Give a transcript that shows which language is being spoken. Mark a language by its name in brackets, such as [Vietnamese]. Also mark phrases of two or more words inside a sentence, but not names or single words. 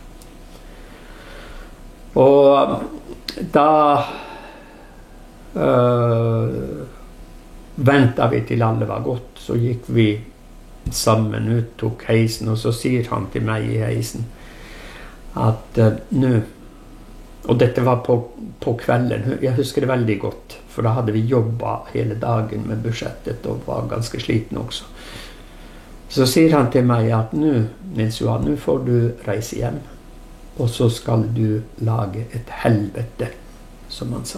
[Norwegian] Og da ventet vi til alle var gått, så gikk vi sammen ut, tok heisen, og så sier han til meg i heisen at nå [Swedish] Och detta var på kvällen. Jag husker det väldigt gott. För då hade vi jobbat hela dagen med budgetet och var ganska sliten också. Så säger han till mig att nu, Nils-Johan, nu får du resa hem. Och så ska du laga ett helvete, som han sa.